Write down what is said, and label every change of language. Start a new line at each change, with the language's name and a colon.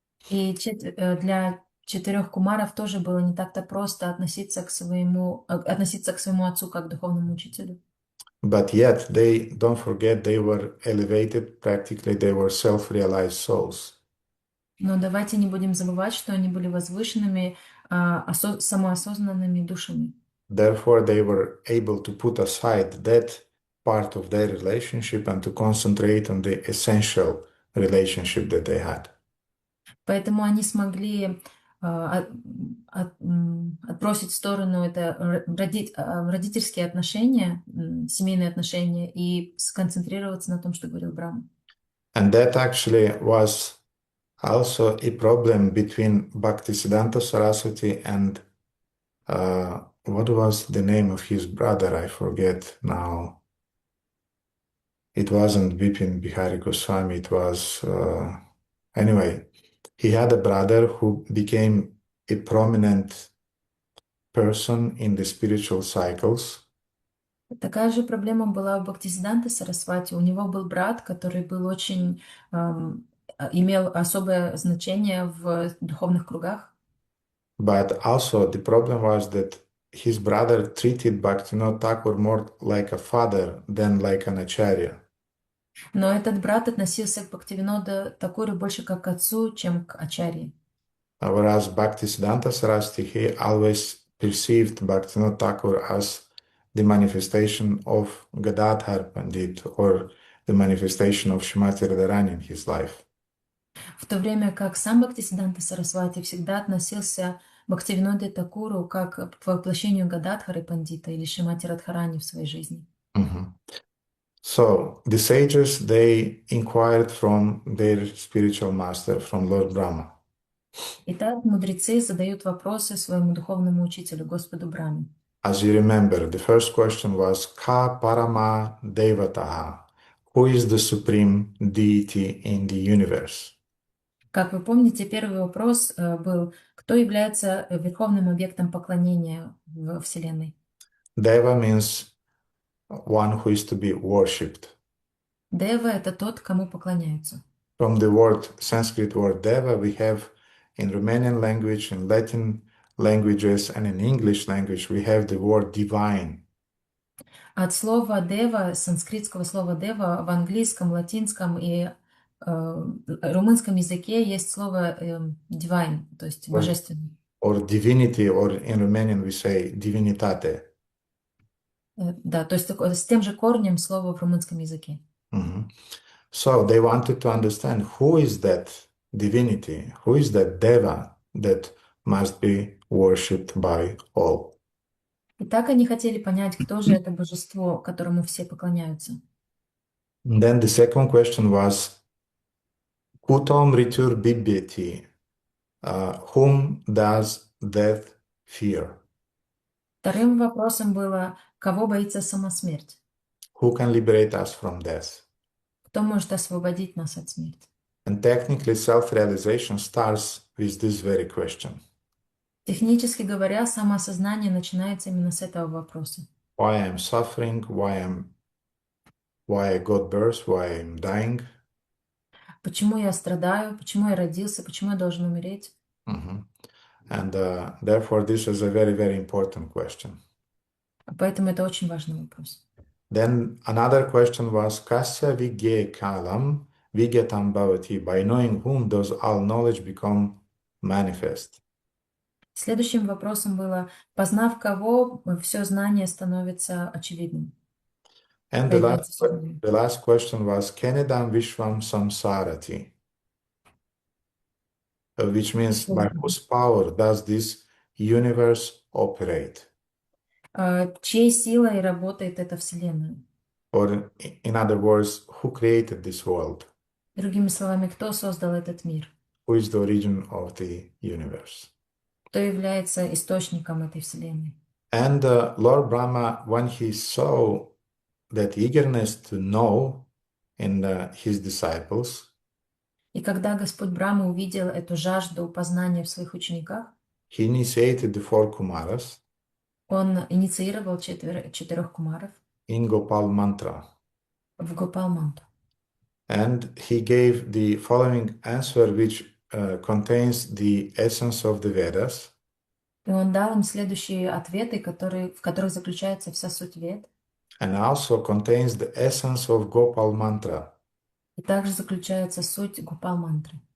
Russian: И для 4 кумаров тоже было не так-то просто относиться к своему отцу как к духовному учителю.
English: But yet, don't forget, they were elevated, practically they were self-realized souls.
Russian: Но давайте не будем забывать, что они были возвышенными, самоосознанными душами.
English: Therefore, they were able to put aside that part of their relationship and to concentrate on the essential relationship that they had.
Russian: Поэтому они смогли отбросить в сторону это родительские отношения, семейные отношения и сконцентрироваться на том, что говорил Брахма.
English: And that actually was also a problem between Bhaktisiddhanta Saraswati and what was the name of his brother? I forget now. It wasn't Bipin Bihari Goswami. It was, anyway, he had a brother who became a prominent person in the spiritual cycles.
Russian: Такая же проблема была у Бхактисиддханты Сарасвати. У него был брат, который был очень, имел особое значение в духовных кругах.
English: But also the problem was that his brother treated Bhaktivinoda Thakur more like a father than like an acharya.
Russian: Но этот брат относился к Бхактивинода Такуру больше как к отцу, чем к ачарье.
English: Whereas Bhaktisiddhanta Saraswati, he always perceived Bhaktivinoda Thakur as the manifestation of Gadadhar Pandit or the manifestation of Shrimati Radharani in his life.
Russian: В то время как сам Бхактисиддханта Сарасвати всегда относился к Бхактивиноде Такуру как к воплощению Гададхары Пандита или Шримати Радхарани в своей жизни. Mhm.
English: So the sages, they inquired from their spiritual master, from Lord Brahma.
Russian: Итак, мудрецы задают вопросы своему духовному учителю, Господу Брахме.
English: As you remember, the first question was
Sanskrit: Ka Parama Devataha?
English: Who is the supreme deity in the universe?
Russian: Как вы помните, первый вопрос был, кто является верховным объектом поклонения в Вселенной?
English: Deva means one who is to be worshipped.
Russian: Дева — это тот, кому поклоняются.
English: From the word Sanskrit word Deva, we have in Romanian language, in Latin languages, and in English language, we have the word divine.
Russian: От слова дева, санскритского слова дева, в английском, латинском и румынском языке есть слово divine, то есть божественный.
English: Or divinity, or in Romanian we say divinitate.
Russian: Да, то есть с тем же корнем слова в румынском языке. Mhm.
English: So they wanted to understand who is that divinity, who is that Deva that must be worshipped by all.
Russian: И так они хотели понять, кто же это божество, которому все поклоняются.
English: And then the second question was,
Sanskrit: Kutom ritur bibyeti,
English: whom does death fear?
Russian: Вторым вопросом было, кого боится сама смерть?
English: Who can liberate us from death?
Russian: Кто может освободить нас от смерти?
English: And technically, self-realization starts with this very question.
Russian: Технически говоря, самоосознание начинается именно с этого вопроса.
English: Why I'm suffering, why I got birth, why I'm dying.
Russian: Почему я страдаю, почему я родился, почему я должен умереть? Mhm.
English: And therefore, this is a very, very important question.
Russian: Поэтому это очень важный вопрос.
English: Then another question was,
Sanskrit: Kasya vigye kalam vigyatam bhavati?
English: By knowing whom does all knowledge become manifest?
Russian: Следующим вопросом было, познав кого, все знание становится очевидным.
English: And
Russian: Появляется всё знание.
English: the last question was,
Sanskrit: Kenedam vishvam samsarati?
English: Which means, by whose power does this universe operate?
Russian: Чьей силой работает эта Вселенная?
English: Or, in other words, who created this world?
Russian: Другими словами, кто создал этот мир?
English: Who is the origin of the universe?
Russian: Кто является источником этой Вселенной?
English: And Lord Brahma, when he saw that eagerness to know in his disciples,
Russian: И когда Господь Брахма увидел эту жажду познания в своих учениках,
English: he initiated the four Kumaras
Russian: он инициировал четырех кумаров
English: in Gopal mantra.
Russian: в Гопал-мантру.
English: And he gave the following answer, which contains the essence of the Vedas.
Russian: И он дал им следующие ответы, в которых заключается вся суть Вед,
English: And also contains the essence of Gopal mantra.
Russian: и также заключается суть Гопал-мантры.